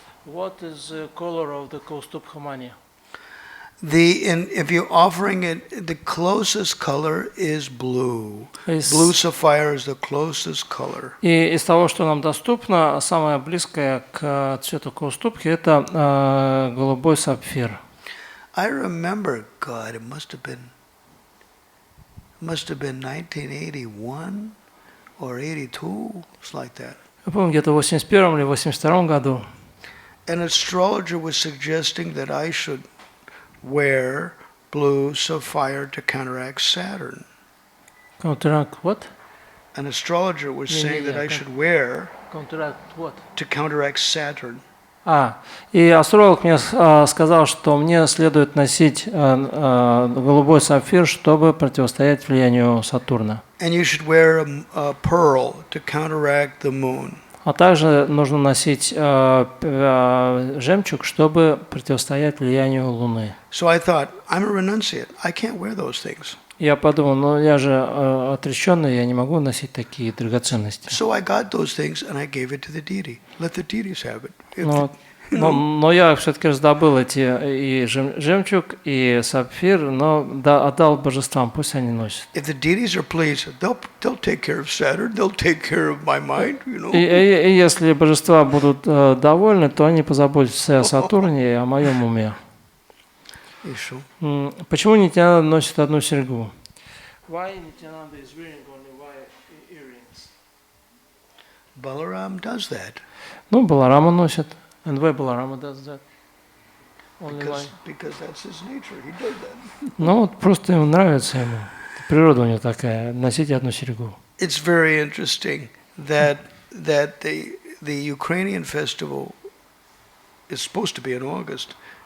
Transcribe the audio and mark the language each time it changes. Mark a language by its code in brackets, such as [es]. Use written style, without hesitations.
[en] What is the color of the kaustubha mani? If you're offering it, the closest color is blue. Blue sapphire is the closest color. [ru] И из того, что нам доступно, самое близкое к цвету каустубки, это голубой сапфир. [en] I remember, God, it must have been 1981 or 82, it's like that. [ru] Я помню, где-то в 81 или 82 году. [en] An astrologer was suggesting that I should wear blue sapphire to counteract Saturn. Counteract what? An astrologer was saying that I should wear Counteract what? to counteract Saturn. [ru] И астролог мне сказал, что мне следует носить голубой сапфир, чтобы противостоять влиянию Сатурна. [en] And you should wear a pearl to counteract the moon. [ru] А также нужно носить жемчуг, чтобы противостоять влиянию Луны. [en] So I thought, I'm a renunciate. I can't wear those things. [ru] Я подумал, ну я же отреченный, я не могу носить такие драгоценности. [en] So I got those things and I gave it to the deity. Let the deities have it. [ru] Но я все-таки раздобыл эти и жемчуг, и сапфир, но отдал божествам, пусть они носят. [en] If the deities are pleased, they'll take care of Saturn. They'll take care of my mind. [ru] И если божества будут довольны, то они позаботятся о Сатурне и о моем уме. Почему Нитянанда носит одну серьгу? [en] Why Nityananda is wearing only white earrings? Balaram does that. [ru] Ну, Баларама носит. [en] And why Balarama does that? Because that's his nature. He does that. [ru] Ну, вот просто ему нравится ему. Природа у него такая, носить одну серьгу. [en] It's very interesting that the Ukrainian festival is supposed to be in August.